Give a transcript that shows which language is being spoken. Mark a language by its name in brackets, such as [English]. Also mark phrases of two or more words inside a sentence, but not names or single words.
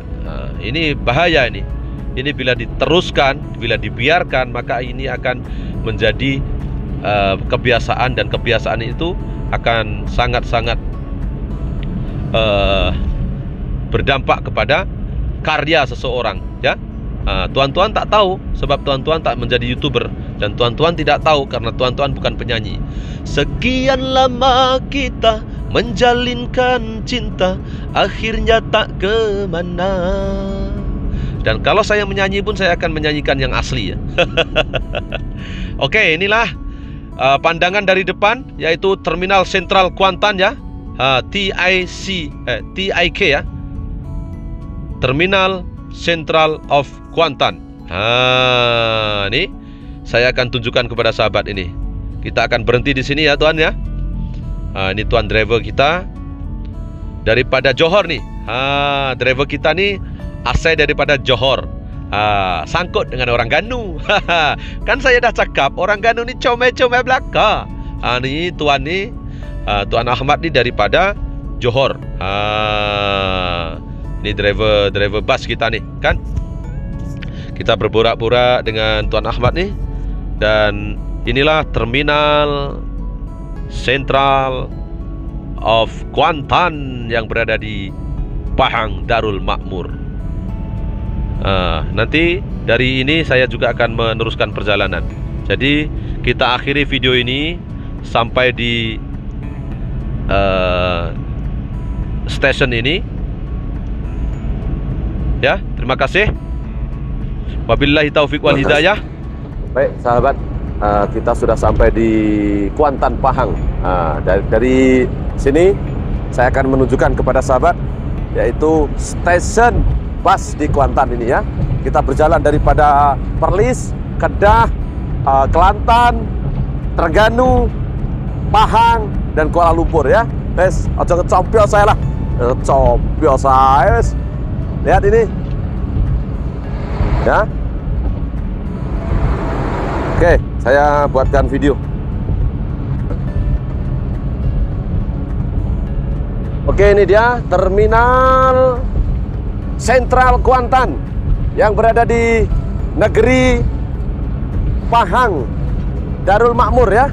[Indonesian] Ini bahaya ini. Ini bila diteruskan, bila dibiarkan, maka ini akan menjadi kebiasaan, dan kebiasaan itu akan sangat-sangat berdampak kepada karya seseorang ya. [Malay] Tuan-tuan tak tahu, sebab tuan-tuan tak menjadi YouTuber, dan tuan-tuan tidak tahu karena tuan-tuan bukan penyanyi. Sekian lama kita menjalinkan cinta, akhirnya tak kemana. [Indonesian] Dan kalau saya menyanyi pun, saya akan menyanyikan yang asli ya. Oke, inilah pandangan dari depan, yaitu Terminal Sentral Kuantan ya. TIK ya, Terminal Central of Kuantan. Ini saya akan tunjukkan kepada sahabat ini. Kita akan berhenti di sini ya tuan ya. Ini tuan driver kita daripada Johor nih. Driver kita nih asal daripada Johor. [Malay] Sangkut dengan orang Ganu. Kan saya dah cakap orang Ganu ni comel-comel belaka. Ni tuan ni, Tuan Ahmad ni daripada Johor. Ini driver bus kita nih kan. Kita berborak-borak dengan Tuan Ahmad nih. [Indonesian] Dan inilah Terminal Central of Kuantan yang berada di Pahang Darul Makmur. Nanti dari ini saya juga akan meneruskan perjalanan. Jadi kita akhiri video ini sampai di stasiun ini. Ya, terima kasih. [Arabic] وبالله التوفيق والهداية. [Indonesian] Baik sahabat, kita sudah sampai di Kuantan, Pahang. Dari sini saya akan menunjukkan kepada sahabat, yaitu stasiun bus di Kuantan ini ya. Kita berjalan daripada Perlis, Kedah, Kelantan, Terengganu, Pahang, dan Kuala Lumpur ya. [Javanese] Wes, ojo kecompio saya lah. Kecompio saya wes. [Indonesian] Lihat ini. Ya. Oke, saya buatkan video. Oke, ini dia terminal Sentral Kuantan yang berada di negeri Pahang, Darul Makmur ya.